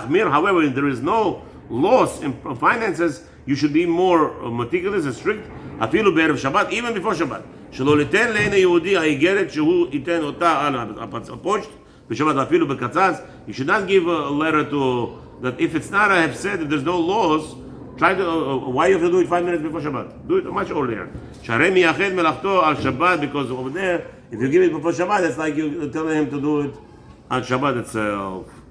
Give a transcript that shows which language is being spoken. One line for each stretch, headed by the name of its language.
English: However, if there is no loss in finances, you should be more meticulous and strict. Even before Shabbat.
Hebrew: שלא ליתן לעין היהודי האיגרת שהוא ייתן אותה על הפושט בשבת אפילו בקצץ.
English: You should not give a letter to that if it's not a hefsed, if there's no laws, try to why you have to do it 5 minutes before Shabbat? Do it much earlier.
Hebrew: שהרי מייחד מלאכתו על שבת,
English: because over there if you give it before Shabbat it's like you telling him to do it on Shabbat itself.